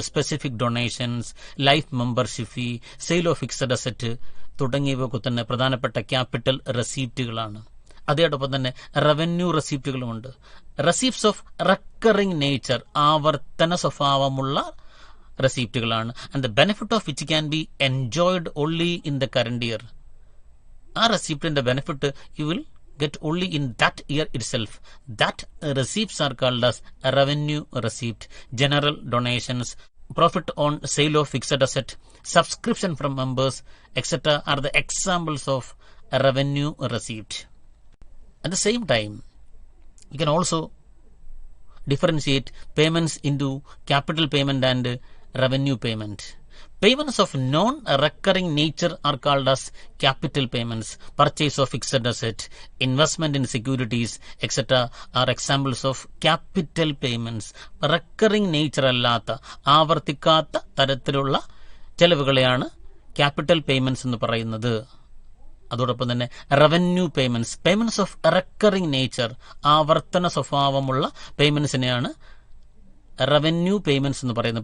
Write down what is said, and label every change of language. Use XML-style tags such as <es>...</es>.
<ml>Specific donations, life membership fee, sale of fixed asset തുടങ്ങിയവയൊക്കെ തന്നെ പ്രധാനപ്പെട്ട ക്യാപിറ്റൽ റെസിപ്റ്റുകളാണ്. അതോടൊപ്പം തന്നെ revenue റെസിപ്റ്റുകളുമുണ്ട്.</ml> <en>receipts of recurring nature,</en> <ml>ആവർത്തന സ്വഭാവമുള്ള റെസിപ്റ്റുകളാണ്.</ml> <en>And the benefit of which can be enjoyed only in the current year.</en> <ml>ആ റെസിപ്റ്റിന്റെ benefit</ml> <en>You will get only in that year itself. That receipts are called as revenue receipt. General donations, profit on sale of fixed asset, subscription from members, etc. are the examples of a revenue receipt. At the same time, you can also differentiate payments into capital payment and revenue payment. Payments of non-recurring nature are called as capital payments. Purchase of fixed asset, investment in securities, etc. are examples of capital payments.</en> <ml>Recurring nature അല്ലാത്ത, ആവർത്തിക്കാത്ത തരത്തിലുള്ള ചെലവുകളെയാണ് capital payments എന്ന് പറയുന്നത്. അതോടൊപ്പം തന്നെ revenue payments,</ml> <en>payments of recurring nature,</en> <ml>ആവർത്തന സ്വഭാവമുള്ള പേയ്മെന്റ്സിനെയാണ് revenue payments എന്ന് പറയുന്നത്.</ml>